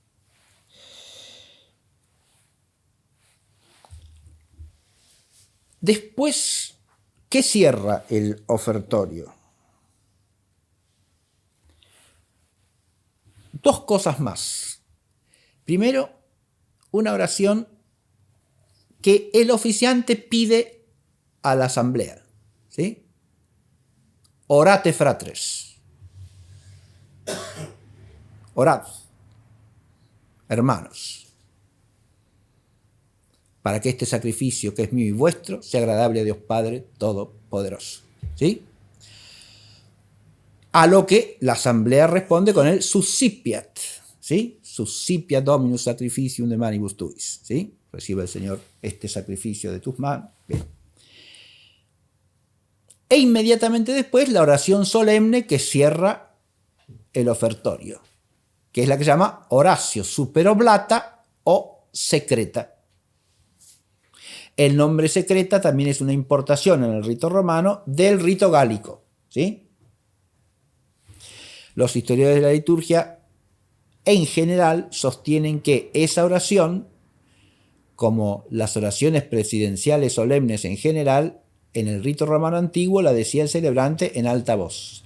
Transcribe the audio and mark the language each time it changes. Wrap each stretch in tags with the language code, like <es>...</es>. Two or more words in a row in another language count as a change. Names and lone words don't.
<es>Después, ¿qué cierra el ofertorio? Dos cosas más. Primero, una oración que el oficiante pide a la asamblea, ¿sí?</es> <la>Orate fratres.</la> <es>Orad, hermanos, para que este sacrificio que es mío y vuestro sea agradable a Dios Padre Todopoderoso. ¿Sí? A lo que la asamblea responde con el suscipiat. ¿Sí?</es> <la>Suscipiat Dominus sacrificium de manibus tuis.</la> <es>¿Sí? Recibe el Señor este sacrificio de tus manos. Bien. E inmediatamente después la oración solemne que cierra el ofertorio, que es la que se llama</es> <la>oratio super oblata</la> <es>o secreta. El nombre secreta también es una importación en el rito romano del rito gálico, ¿sí? Los historiadores de la liturgia en general sostienen que esa oración, como las oraciones presidenciales solemnes en general, en el rito romano antiguo la decía el celebrante en alta voz.</es>